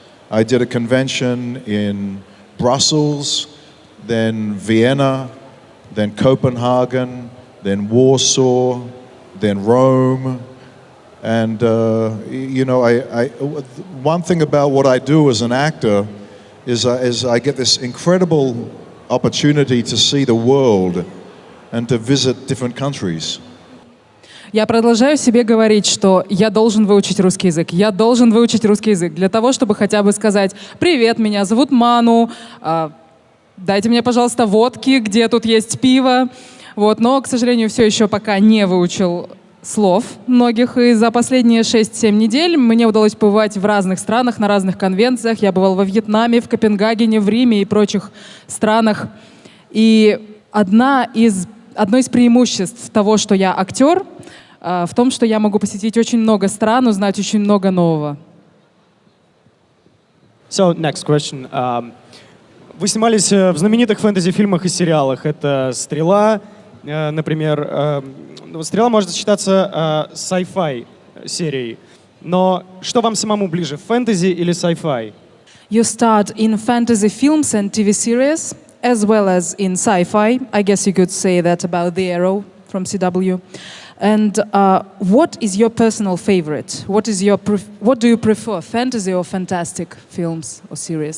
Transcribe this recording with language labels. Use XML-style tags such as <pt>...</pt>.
<en>I did a convention in Brussels, then Vienna, then Copenhagen, then Warsaw, then Rome. And, you know, one thing about what I do as an actor is I get this incredible opportunity to see the world and to visit different countries.</en> <ru>Я продолжаю себе говорить, что я должен выучить русский язык. Я должен выучить русский язык для того, чтобы хотя бы сказать: «Привет, меня зовут Ману, дайте мне, пожалуйста, водки, где тут есть пиво». Вот. Но, к сожалению, все еще пока не выучил слов многих. И за последние 6-7 недель мне удалось побывать в разных странах, на разных конвенциях. Я бывал во Вьетнаме, в Копенгагене, в Риме и прочих странах. И одно из преимуществ того, что я актер, в том, что я могу посетить очень много стран, узнать очень много нового.</ru> <en>So, next question.</en> <ru>Вы снимались в знаменитых фэнтези-фильмах и сериалах. Это «Стрела», например. «Стрела» может считаться sci-fi серией. Но что вам самому ближе, фэнтези или sci-fi?</ru> <en>You start in fantasy films and TV series, as well as in sci-fi. I guess you could say that about The Arrow from CW. And what is your personal favorite? What do you prefer, fantasy or fantastic films or series?</en>